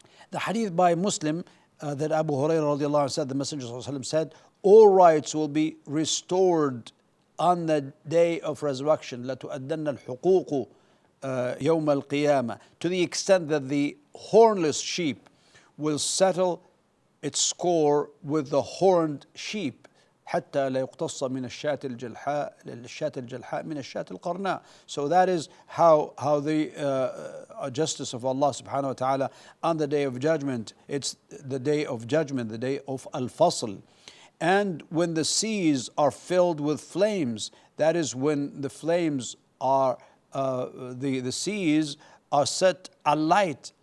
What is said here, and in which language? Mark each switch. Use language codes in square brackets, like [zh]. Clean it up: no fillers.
[en] The hadith by Muslim that Abu Hurairah radiallahu anhu said, the Messenger sallallahu alaihi wasallam said, all rights will be restored on the day of resurrection. [ar] لَتُؤَدَّنَّ الْحُقُوقُ يَوْمَ الْقِيَامَةِ. [en] To the extent that the hornless sheep will settle its score with the horned sheep. [ar] حتى لا يقتص من الشاة الجلحاء للشاة الجلحاء من الشاة القرناء. [en] So that is how the justice of Allah subhanahu wa ta'ala on the day of judgment. It's the day of judgment, the day of al-fasl. And when the seas are filled with flames, that is when the flames are the seas are set alight.